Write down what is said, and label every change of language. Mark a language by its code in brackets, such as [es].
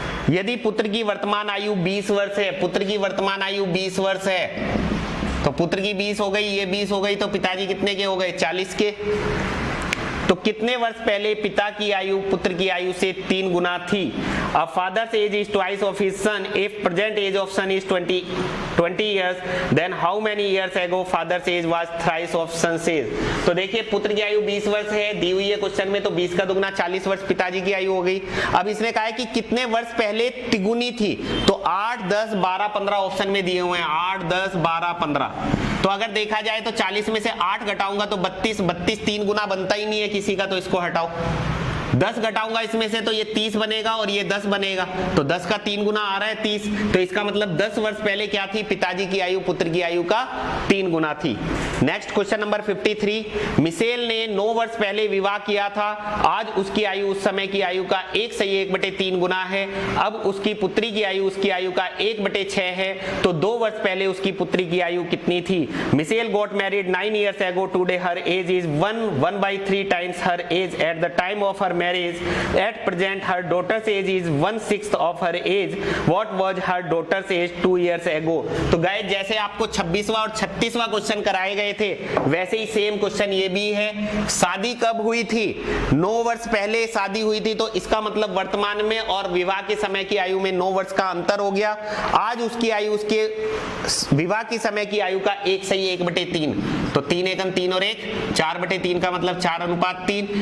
[hi] यदि पुत्र की वर्तमान आयु 20 वर्ष है, पुत्र की वर्तमान आयु 20 वर्ष है, तो पुत्र की 20 हो गई, ये 20 हो गई, तो पिताजी कितने के हो गए 40 के। तो कितने वर्ष पहले पिता की आयु पुत्र की आयु से 3 गुना थी? [en] A father's age is twice of his son. If present age of son is 20 years, then how many years ago father's age was thrice of son's age? [hi] तो देखिए पुत्र की आयु 20 वर्ष है, दी हुई है क्वेश्चन में, तो 20 का दुगना 40 वर्ष पिताजी की आयु हो गई। अब इसने कहा है कि कितने वर्ष पहले तिगुनी थी, तो 8 10 12 15 ऑप्शन में दिए हुए हैं, 8 10 12 15। तो अगर देखा जाए तो 40 में से 8 घटाऊंगा तो 32, 32 3 गुना बनता ही नहीं है किसी का, तो इसको हटाओ। 10 घटाऊंगा इसमें से तो ये 30 बनेगा और ये 10 बनेगा, तो 10 का 3 गुना आ रहा है 30, तो इसका मतलब 10 वर्ष पहले क्या थी पिताजी की आयु पुत्र की आयु का 3 गुना थी। Next question number 53। मिशेल ने 9 वर्ष पहले विवाह किया था, आज उसकी आयु उस समय की आयु का 1/1/3 गुना है। अब उसकी पुत्री की आयु उसकी आयु का 1/6 है, तो 2 वर्ष पहले उसकी पुत्री की आयु कितनी थी? [en] Michelle got married 9 years ago. Today her age is 1/3 times her age at the time of her marriage. At present her daughter's age is 1/6 of her age. What was her daughter's age 2 years ago? [hi] तो guys जैसे आपको 26वां और 36वां question कराए गए थे, वैसे ही same question ये भी है। शादी कब हुई थी? 9 वर्ष पहले शादी हुई थी, तो इसका मतलब वर्तमान में और विवाह के समय की आयु में 9 वर्ष का अंतर हो गया। आज उसकी आयु उसके विवाह के समय की आयु का 1/1/3, तो 3 एकम 3 और 1 4/3 का मतलब 4:3।